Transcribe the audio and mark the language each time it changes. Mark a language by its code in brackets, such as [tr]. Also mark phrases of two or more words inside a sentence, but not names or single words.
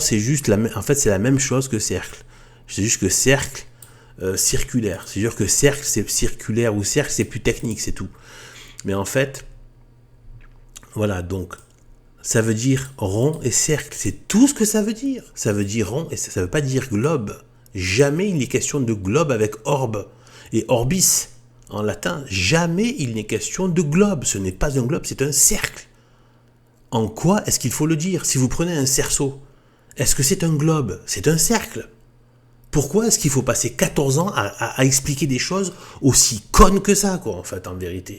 [fr] Le rond, c'est juste, c'est la même chose que cercle. C'est juste que cercle, circulaire. C'est sûr que cercle, c'est circulaire ou cercle, c'est plus technique, c'est tout. Mais en fait, voilà, donc, ça veut dire rond et cercle. C'est tout ce que ça veut dire. Ça veut dire rond et ça veut pas dire globe. Jamais il n'est question de globe avec orbe et orbis. En latin, jamais il n'est question de globe. Ce n'est pas un globe, c'est un cercle. En quoi est-ce qu'il faut le dire? Si vous prenez un cerceau, est-ce que c'est un globe? C'est un cercle. Pourquoi est-ce qu'il faut passer 14 ans à expliquer des choses aussi connes que ça, quoi, en fait, en vérité?